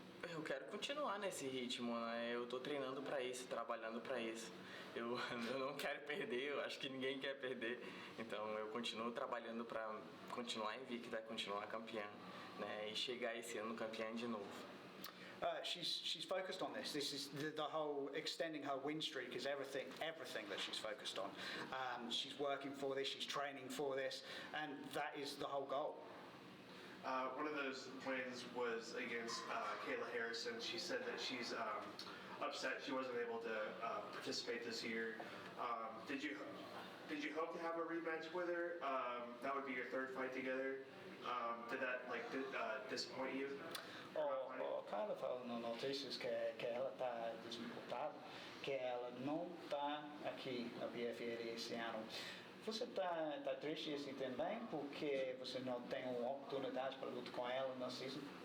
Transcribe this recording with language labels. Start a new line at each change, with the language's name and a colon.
Portuguese: Eu quero continuar nesse ritmo, né? Eu tô treinando pra isso, trabalhando pra isso. Eu não quero perder, eu acho que ninguém quer perder. Então eu continuo trabalhando pra continuar invicta, continuar campeã, né? E chegar esse ano campeã de novo.
English: She's focused on this. This is the whole extending her win streak is everything that she's focused on. She's working for this, she's training for this, and that is the whole goal. One of those wins was against Kayla Harrison. She said that she's upset she wasn't able to participate this year. Did you hope to have a rematch with her? That would be your third fight together. Did that disappoint you?
Portuguese: Kayla falou nas notícias que ela está disputada, que ela não está aqui na PFL esse ano. Você está triste assim também porque você não tem uma oportunidade para lutar com ela na season?